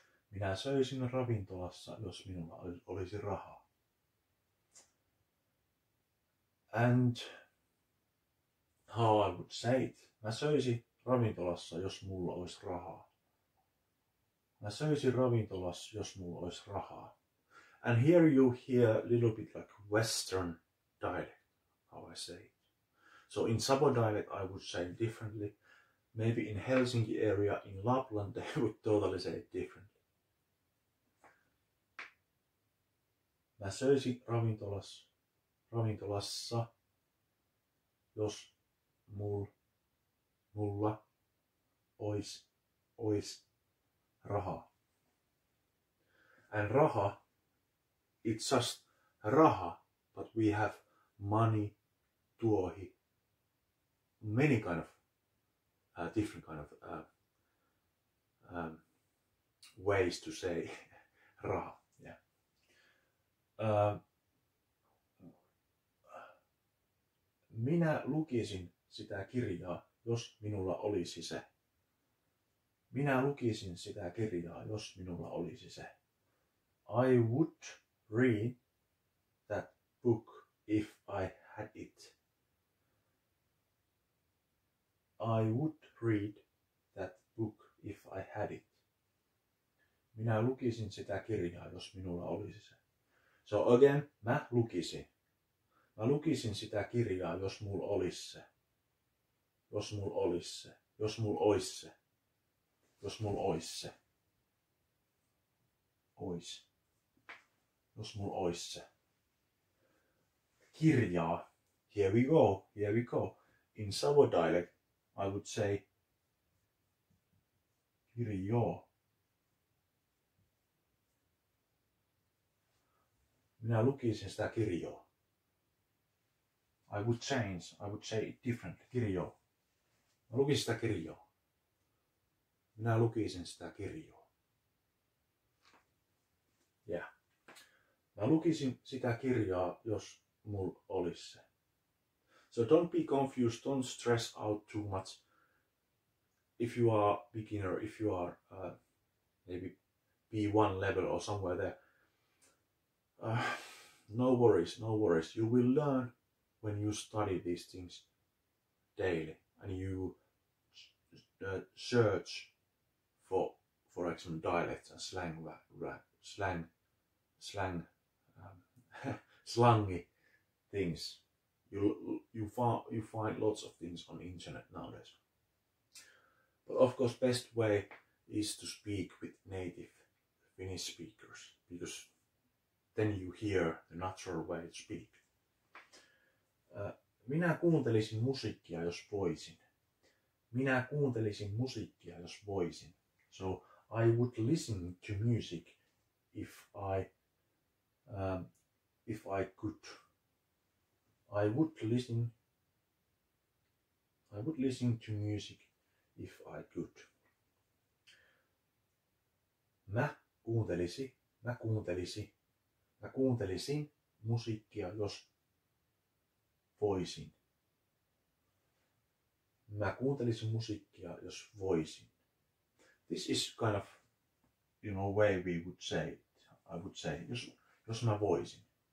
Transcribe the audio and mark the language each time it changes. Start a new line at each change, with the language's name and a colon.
Finnish: Minä söisin ravintolassa, jos minulla olisi rahaa.
English: And how I would say it.
Finnish: Mä söisin ravintolassa, jos mulla olisi rahaa. Mä söisin ravintolassa, jos mulla olisi rahaa.
English: And here you hear a little bit like Western dialect, how I say it. So in Savo dialect I would say differently. Maybe in Helsinki area, in Lapland, they would totally say it differently.
Finnish: Mä söisin ravintolassa, jos mulla ois rahaa.
English: And raha, it's just raha, but we have money, tuohi, many kind of different kind of ways to say raha. Yeah.
Finnish: Minä lukisin sitä kirjaa, jos minulla olisi se. Minä lukisin sitä kirjaa, jos minulla olisi se.
English: I would read that book if I had it. I would read that book if I had it.
Finnish: Minä lukisin sitä kirjaa, jos minulla olisi se.
English: So again,
Finnish: mä lukisin. Mä lukisin sitä kirjaa, jos mulla olisi se. Jos mulla olisi se. Jos mulla olisi se. Jos mulla olisi se. Ois. Jos mulla olisi se. Kirjaa.
English: Here we go. Here we go. In Savo dialect, I would say kirjoo.
Finnish: Minä lukisin sitä kirjoa.
English: I would say it differently.
Finnish: Kirjoo. Mä lukisin sitä kirjoa. Minä lukisin sitä kirjoa.
English: Yeah.
Finnish: Mä lukisin sitä kirjaa, jos mulla olisi se.
English: So don't be confused, don't stress out too much. If you are beginner, if you are maybe B1 level or somewhere there, no worries. You will learn when you study these things daily and you search for example, dialects and slangy things. You find lots of things on the internet nowadays. But of course, best way is to speak with native Finnish speakers, because then you hear the natural way to speak.
Finnish: Minä kuuntelisin musiikkia, jos voisin. Minä kuuntelisin musiikkia, jos voisin.
English: So I would listen to music if I could. I would listen to music if I could.
Finnish: Mä kuuntelisin musiikkia, jos voisin. Mä kuuntelisin musiikkia, jos voisin.
English: This is kind of, way we would say it. I would say,
Finnish: jos mä voisin.